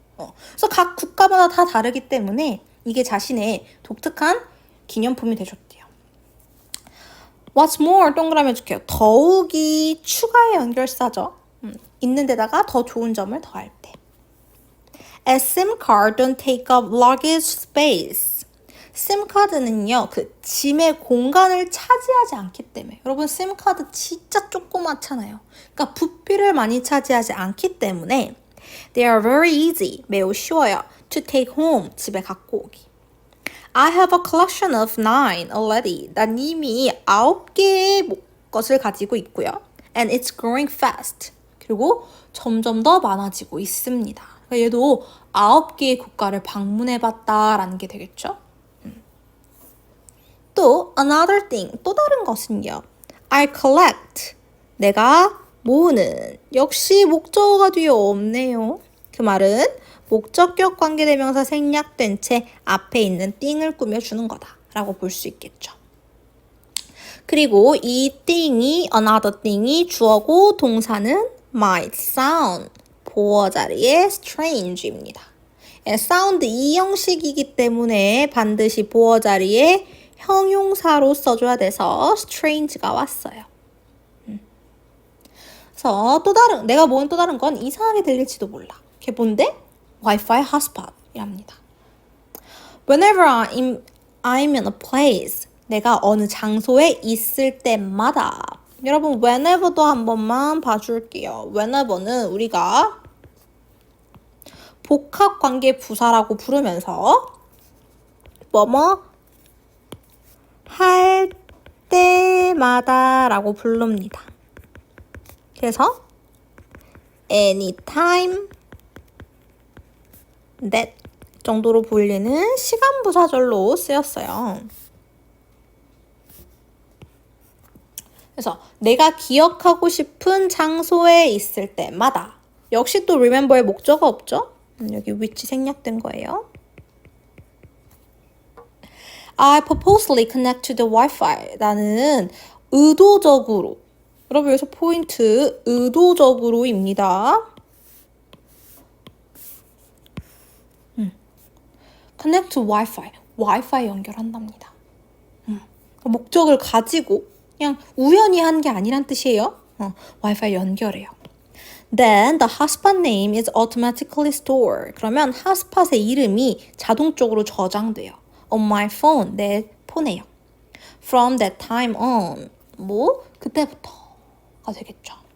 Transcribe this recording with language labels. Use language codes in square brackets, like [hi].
[ko] 그래서 각 국가마다 다 다르기 때문에 이게 자신의 독특한 기념품이 되셨대요. [en] What's more [ko] 동그라미 해줄게요. 더욱이 추가의 연결사죠. 있는 데다가 더 좋은 점을 더할 때. [en] As SIM card don't take up luggage space. [ko] SIM 카드는요, 그 짐의 공간을 차지하지 않기 때문에. 여러분, SIM 카드 진짜 조그맣잖아요. 그러니까 부피를 많이 차지하지 않기 때문에 [en] they are very easy, [ko] 매우 쉬워요. [en] To take home, [ko] 집에 갖고 오기. [en] I have a collection of 9 already. [ko] 난 이미 9개의 것을 가지고 있고요. [en] And it's growing fast. [ko] 그리고 점점 더 많아지고 있습니다. 그러니까 얘도 9개의 국가를 방문해봤다라는 게 되겠죠. 또 [en] another thing, [ko] 또 다른 것은요. [en] I collect, [ko] 내가 모으는. 역시 목적어가 뒤에 없네요. 그 말은 목적격 관계대명사 생략된 채 앞에 있는 thing을 꾸며주는 거다라고 볼 수 있겠죠. 그리고 이 thing이 another thing이 주어고 동사는 might sound 보어 자리에 strange입니다. sound 이 형식이기 때문에 반드시 보어 자리에 형용사로 써줘야 돼서 strange가 왔어요. 그래서 내가 모은 또 다른 건 이상하게 들릴지도 몰라. 그게 뭔데? Wi-Fi hotspot이랍니다. [en] Whenever I'm in a place, [ko] 내가 어느 장소에 있을 때마다. 여러분 whenever도 한 번만 봐줄게요. whenever는 우리가 복합관계 부사라고 부르면서 뭐뭐 할 때마다 라고 부릅니다. 그래서 anytime that 정도로 불리는 시간 부사절로 쓰였어요. 그래서 내가 기억하고 싶은 장소에 있을 때마다 역시 또 remember의 목적어 없죠? 여기 which 생략된 거예요. [en] I purposely connect to the Wi-Fi. [ko] 나는 의도적으로. 여러분 여기서 포인트 의도적으로입니다. [en] connect to Wi-Fi. [ko] Wi-Fi 연결한답니다. 목적을 가지고 그냥 우연히 한 게 아니란 뜻이에요. 와이파이 연결해요. [en] Then the hotspot name is automatically stored. [ko] 그러면 핫스팟의 이름이 자동적으로 저장돼요. [en] On my phone, [ko] 내 폰에요. [en] From that time on, [ko] 뭐 그때부터가 되겠죠.